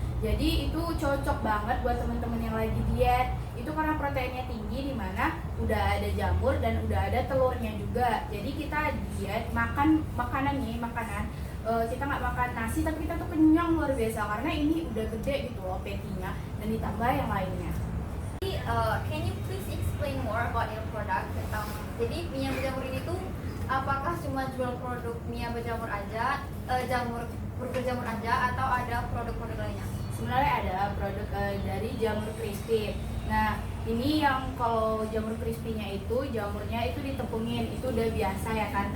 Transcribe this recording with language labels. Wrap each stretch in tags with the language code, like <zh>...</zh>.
<id>Jadi itu cocok banget buat teman-teman yang lagi diet. Itu karena proteinnya tinggi, di mana udah ada jamur dan udah ada telurnya juga. Jadi kita diet makan makanan kita nggak makan nasi tapi kita tuh kenyang luar biasa karena ini udah gede gitu loh patty-nya dan ditambah yang lainnya.</id> <en>Jadi, can you please explain more about your product?</en> <id>Jadi Mia Berjamur ini tuh apakah cuma jual produk Mia Berjamur aja, burger jamur aja, atau ada produk-produk lainnya? Sebenarnya ada produk dari jamur crispy. Nah, ini yang kalau jamur crispy-nya itu jamurnya itu ditepungin, itu udah biasa ya kan.</id>